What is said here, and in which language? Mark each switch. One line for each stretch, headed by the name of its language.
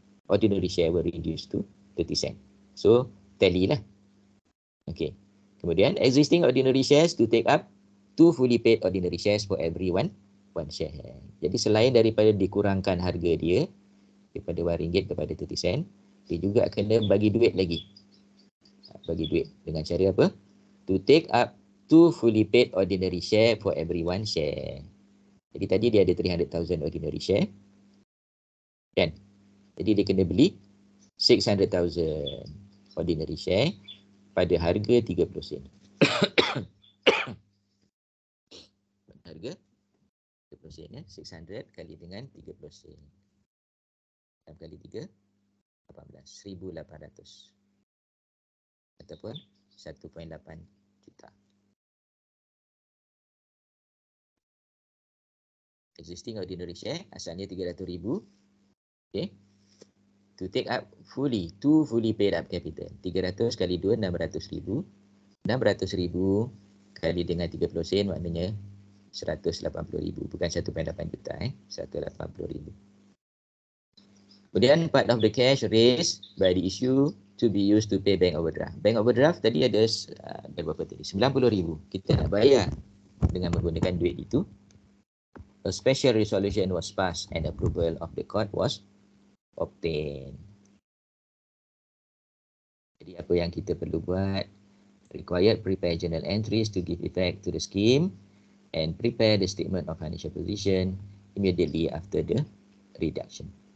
English: Ordinary share will reduce to 30 sen. So tally lah. Okay. Kemudian existing ordinary shares to take up 2 fully paid ordinary shares for every one share.
Malay: Jadi selain daripada dikurangkan harga dia daripada RM1 kepada 30 sen, dia juga kena bagi duit lagi. Bagi duit dengan cara apa?
English: To take up 2 fully paid ordinary share for every one share.
Malay: Jadi tadi dia ada 300,000 ordinary share. Kan? Jadi dia kena beli 600,000 ordinary share pada harga 30 sen. Harga 30 sen ya. 600 kali dengan 30 sen. 6 kali 3, 18. 1,800. Ataupun 1.8 juta.
English: Existing ordinary share asalnya 300,000. Okay. To take up fully, 2 fully paid up capital. 300 kali 2, 600,000.
Malay: 600,000 kali dengan 30 sen maknanya 180,000. Bukan 1.8 juta. 180,000.
English: Kemudian part of the cash raised by the issue to be used to pay bank overdraft.
Malay: Bank overdraft tadi ada berapa tadi? 90,000. Kita nak bayar dengan menggunakan duit itu.
English: A special resolution was passed and approval of the court was obtained.
Malay: Jadi apa yang kita perlu buat?
English: Required prepare journal entries to give effect to the scheme and prepare the statement of financial position immediately after the reduction.